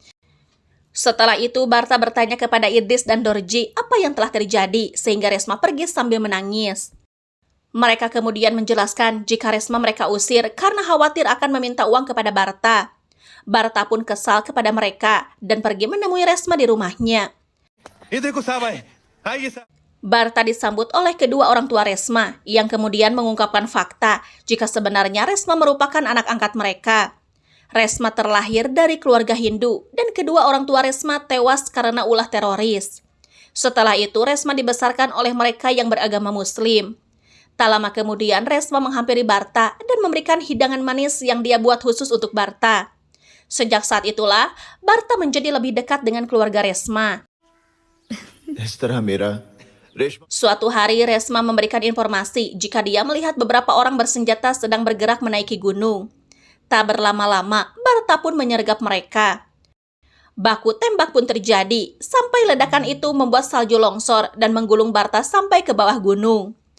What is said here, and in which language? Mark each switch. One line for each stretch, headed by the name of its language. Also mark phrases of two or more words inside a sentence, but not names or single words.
Indonesian: Setelah itu, Barta bertanya kepada Idris dan Dorji apa yang telah terjadi, sehingga Resma pergi sambil menangis. Mereka kemudian menjelaskan jika Resma mereka usir karena khawatir akan meminta uang kepada Barta. Barta pun kesal kepada mereka dan pergi menemui Resma di rumahnya.
Hindi: ये देखो साहब आए। आइए साहब।
Indonesian: Barta disambut oleh kedua orang tua Resma yang kemudian mengungkapkan fakta jika sebenarnya Resma merupakan anak angkat mereka. Resma terlahir dari keluarga Hindu dan kedua orang tua Resma tewas karena ulah teroris. Setelah itu Resma dibesarkan oleh mereka yang beragama Muslim. Tak lama kemudian Resma menghampiri Barta dan memberikan hidangan manis yang dia buat khusus untuk Barta. Sejak saat itulah Barta menjadi lebih dekat dengan keluarga Resma.
Hindi: इस तरह मेरा रेशमा
Indonesian: Suatu hari Resma memberikan informasi jika dia melihat beberapa orang bersenjata sedang bergerak menaiki gunung. Tak berlama-lama, Barta pun menyergap mereka. Baku tembak pun terjadi, sampai ledakan itu membuat salju longsor dan menggulung Barta sampai ke bawah gunung.